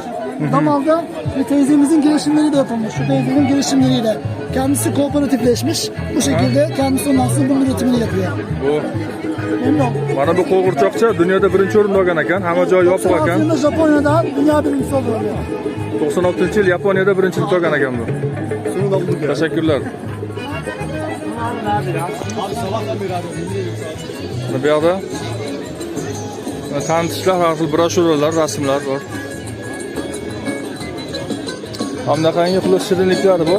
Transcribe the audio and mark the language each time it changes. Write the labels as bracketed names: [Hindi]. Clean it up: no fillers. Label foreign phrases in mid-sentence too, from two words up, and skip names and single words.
[Turkish] Damalda bir teyzemizin girişimleri de yapılmış, şu teyzenin girişimleriyle. Kendisi kooperatifleşmiş, bu şekilde kendisi ondan sonra bunun üretimini yapıyor. Bu Memnun oldum. [Uzbek] mana bu qo'g'irchoqcha dunyoda birinchi o'rinda olgan ekan. Hamma joy yopiq 96 ekan. [Turkish] yılında Japonya'da dünya birincisi oluyor. [Uzbek] 96-yil Yaponiyada birinchilik olgan ekan bu. [Turkish] Teşekkürler. [Uzbek] Bu yoqda tanitishlar, har xil broshuralar, rasmlar bor. Hamdaqangi xullas shirinliklar bor.